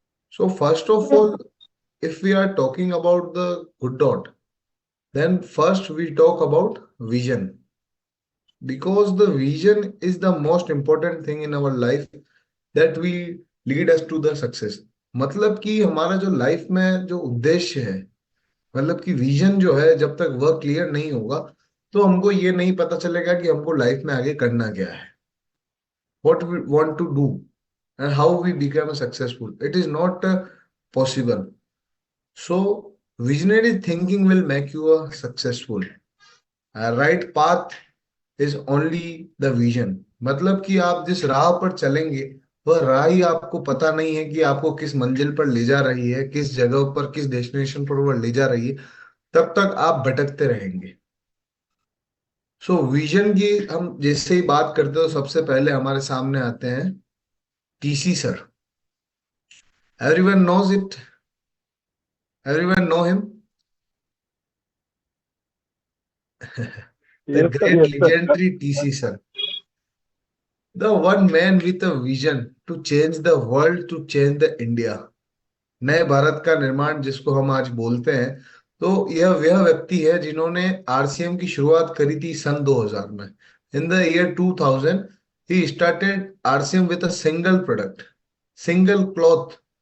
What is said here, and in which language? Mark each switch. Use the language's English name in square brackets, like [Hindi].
[English] So first of all, if we are talking about the good dot, then first we talk about vision, because the vision is the most important thing in our life that will lead us to the success. [Hindi] मतलब कि हमारा जो life में जो उद्देश्य है, मतलब कि विजन जो है, जब तक वह क्लियर नहीं होगा तो हमको ये नहीं पता चलेगा कि हमको लाइफ में आगे करना क्या है, [English] what we want to do and how we become successful. It is not possible. So, visionary thinking will make you a successful. A right path is only the vision. [Hindi] मतलब कि आप जिस राह पर चलेंगे वह राह ही आपको पता नहीं है कि आपको किस मंजिल पर ले जा रही है, किस जगह पर, किस डेस्टिनेशन पर वह ले जा रही है, तब तक आप भटकते रहेंगे। सो विजन की हम जैसे ही बात करते हो सबसे पहले हमारे सामने आते हैं TC sir. [English] Everyone knows it, everyone know him. The Yes, sir. great Yes, sir. legendary TC sir. The one man with a vision to change the world, to change the India. [Hindi] नए भारत का निर्माण जिसको हम आज बोलते हैं, तो यह वह व्यक्ति है जिन्होंने आरसीएम की शुरुआत करी थी सन 2000 में। [English] In the year 2000 he started RCM with a single product, single cloth.